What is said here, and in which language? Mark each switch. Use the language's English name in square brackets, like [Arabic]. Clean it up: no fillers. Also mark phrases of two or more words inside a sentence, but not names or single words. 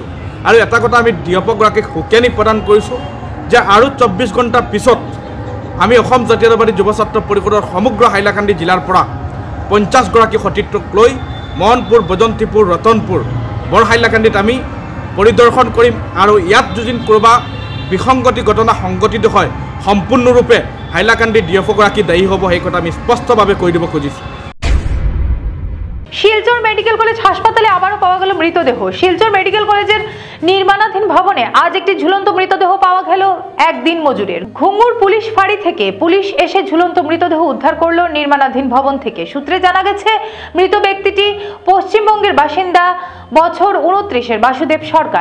[Assamese] আৰু এটা কথা আমি ডিএফওগৰাকীক সকিয়ানি প্ৰদান কৰিছোঁ যে আৰু ২৪ ঘণ্টাৰ পিছত আমি অসম জাতীয়তাবাদী যুৱ ছাত্ৰ পৰিষদৰ সমগ্ৰ হাইলাকান্দি জিলাৰ পৰা ৫০ গৰাকী সতীৰ্থক লৈ মোহনপুৰ, বৈজন্তীপুৰ, ৰতনপুৰ, বৰ হাইলাকান্দিত আমি পৰিদৰ্শন কৰিম। আৰু ইয়াত যদি কোনোবা বিসংগতি ঘটনা সংঘটিত হয়, সম্পূৰ্ণৰূপে হাইলাকান্দি ডিএফওগৰাকী দায়ী হ'ব, সেই কথা আমি স্পষ্টভাৱে কৈ দিব খুজিছোঁ। [Bangla] শিলচর মেডিকেল কলেজ হাসপাতালে আবারও পাওয়া গেল মৃতদেহ। শিলচর মেডিকেল কলেজের নির্মাণাধীন ভবনে আজ একটি ঝুলন্ত মৃতদেহ পাওয়া গেল এক দিন মজুরের। ঘুঙুর পুলিশ ফাঁড়ি থেকে পুলিশ এসে ঝুলন্ত মৃতদেহ উদ্ধার করলো নির্মাণাধীন ভবন থেকে। সূত্রে জানা গেছে, মৃত ব্যক্তিটি পশ্চিমবঙ্গের বাসিন্দা, বছর 29-এর বাসুদেব সরকার।